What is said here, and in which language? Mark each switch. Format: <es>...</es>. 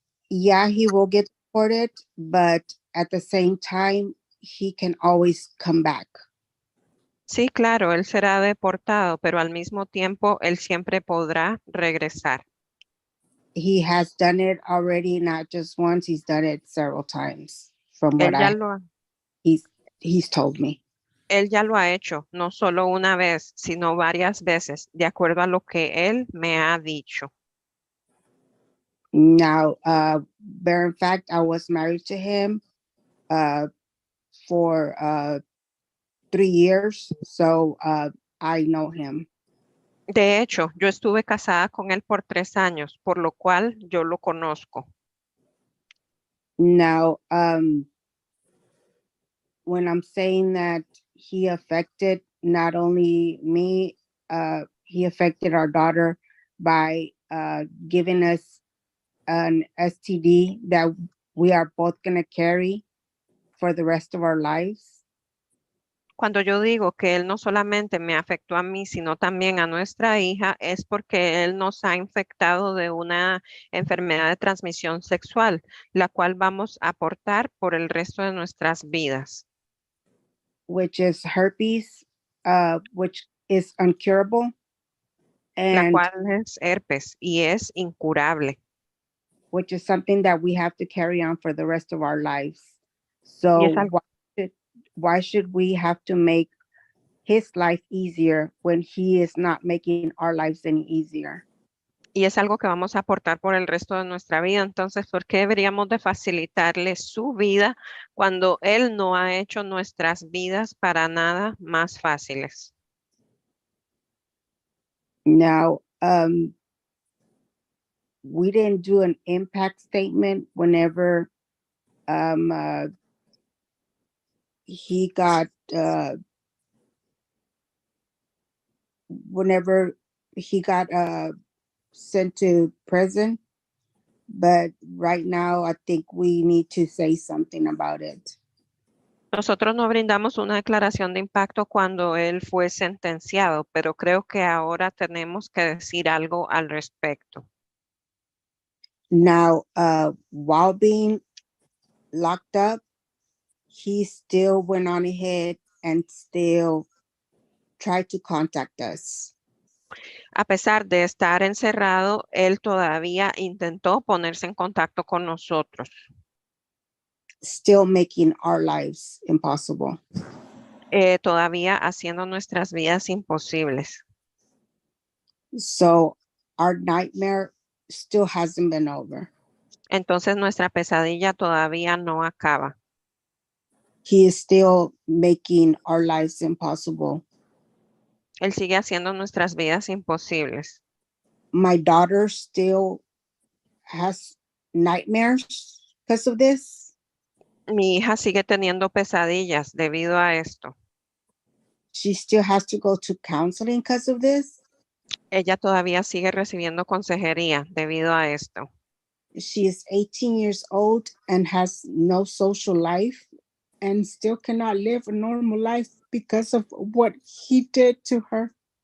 <en>Yeah, he will get deported, but at the same time, he can always come back.</en> <es>Sí, claro, él será deportado, pero al mismo tiempo él siempre podrá regresar.</es> <en>He has done it already, not just once. He's done it several times. From what he's told me.</en> <es>Él ya lo ha hecho, no solo una vez, sino varias veces, de acuerdo a lo que él me ha dicho.</es> <en>Now, bear in fact, I was married to him for 3 years, so I know him.</en> <es>De hecho, yo estuve casada con él por 3 años, por lo cual yo lo conozco.</es> <en>Now, when I'm saying that he affected not only me, he affected our daughter by giving us an STD that we are both gonna carry for the rest of our lives.</en> <es>Cuando yo digo que él no solamente me afectó a mí, sino también a nuestra hija, es porque él nos ha infectado de una enfermedad de transmisión sexual, la cual vamos a portar por el resto de nuestras vidas,</es> <en>Which is herpes, which is uncurable,</en> <es>la</es> <en>and</en> <es>cual es herpes y es incurable.</es> <en>which is something that we have to carry on for the rest of our lives.</en> <es>Y es</es> <en>So</en> <es>algo,</es> <en>why should we have to make his life easier when he is not making our lives any easier?</en> <es>y es algo que vamos a aportar por el resto de nuestra vida. Entonces, ¿por qué deberíamos de facilitarle su vida cuando él no ha hecho nuestras vidas para nada más fáciles?</es> <en>Now, we didn't do an impact statement whenever he got whenever he got sent to prison, but right now I think we need to say something about it.</en> <es>Nosotros no brindamos una declaración de impacto cuando él fue sentenciado, pero creo que ahora tenemos que decir algo al respecto.</es> <en>Now, while being locked up, he still went on ahead and still tried to contact us.</en> <es>A pesar de estar encerrado, él todavía intentó ponerse en contacto con nosotros,</es> <en>Still making our lives impossible.</en> <es>todavía haciendo nuestras vidas imposibles.</es> <en>So our nightmare still hasn't been over.</en> <es>Entonces nuestra pesadilla todavía no acaba.</es> <en>He is still making our lives impossible.</en> <es>Él sigue haciendo nuestras vidas imposibles.</es> <en>My daughter still has nightmares because of this.</en> <es>Mi hija sigue teniendo pesadillas debido a esto.</es> <en>She still has to go to counseling because of this.</en> <es>Ella todavía sigue recibiendo consejería debido a esto.</es> <en>She is 18 years old and has no social life and still cannot live a normal life because of what he did to her.</en>